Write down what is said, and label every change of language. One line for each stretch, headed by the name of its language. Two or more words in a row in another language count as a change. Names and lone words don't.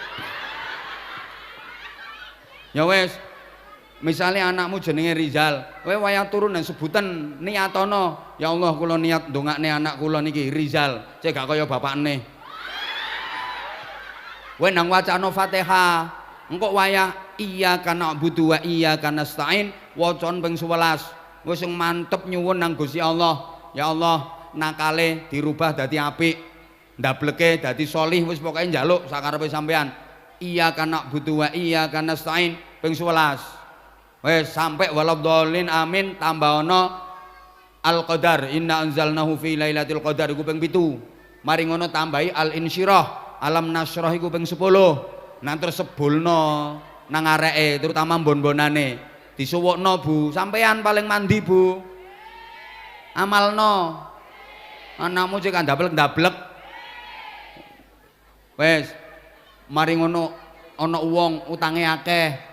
Javanese: Ya wis. Misale anakmu jenenge Rizal, kowe wayah turu nang sebutan niatono, ya Allah kula niat ndongakne anak kula niki Rizal, cek gak kaya bapakne. Kowe nang wacana Fatihah, engko wayah
Arabic: إياك نعبد وإياك نستعين
Javanese: wacan ping 11. Wis sing mantep nyuwun nang Gusti Allah, ya Allah nakale dirubah dadi apik, ndableke dadi sholih, wis pokoke njaluk sakarepe sampean.
Arabic: إياك نعبد وإياك نستعين ping 11.
Javanese: Wes sampai waladhdallin amin tambah ana al-qadar
Arabic: إنا أنزلناه في ليلة القدر
Javanese: iku ping 7. Mari ngono tambahi al-insyirah
Arabic: ألم نشرح
Javanese: iku ping 10. Nang terus sebulno nang areke terutama mbon-bonane disuwukno Bu, sampean paling mandi Bu. Amalno. Anakmu cek ndablek-ndablek. Wes mari ngono ana wong utange akeh.